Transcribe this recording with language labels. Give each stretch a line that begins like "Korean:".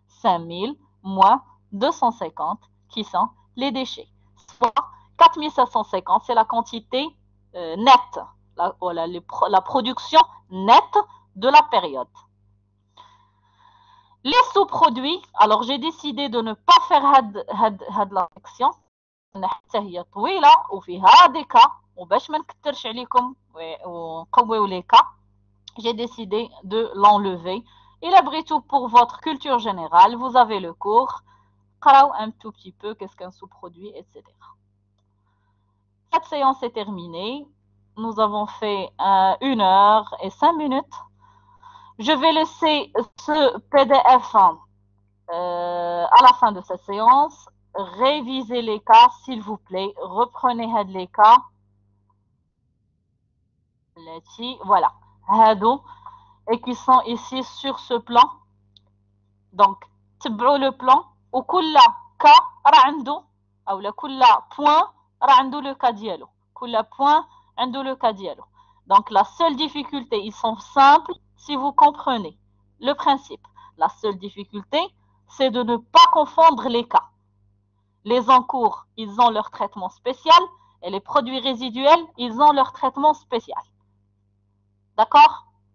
French: 5000 moins 250 qui sont les déchets. Soit 4750, c'est la quantité nette, la production nette de la période. Les sous-produits, alors j'ai décidé de ne pas faire la section.
Arabic: حتى هي طويلة وفيها des cas وباش ما نكثرش عليكم ونقويو les cas, j'ai décidé de l'enlever.
French: Et après tout, pour votre culture générale, vous avez le cours, قراو un tout petit peu qu'est-ce qu'un sous-produit, etc. Cette séance est terminée. Nous avons fait 1 heure et 5 minutes. Je vais laisser ce PDF à la fin de cette séance. Révisez les cas, s'il vous plaît. Reprenez les cas. Voilà. Et qui sont ici sur ce plan. Donc, تبعوا le plan.
Arabic: وكل cas راه عنده أو كل point راه عنده le cas ديالو.
French: كل point عنده le cas ديالو. Donc, la seule difficulté, ils sont simples si vous comprenez le principe. La seule difficulté, c'est de ne pas confondre les cas. Les encours, ils ont leur traitement spécial et les produits résiduels, ils ont leur traitement spécial. D'accord?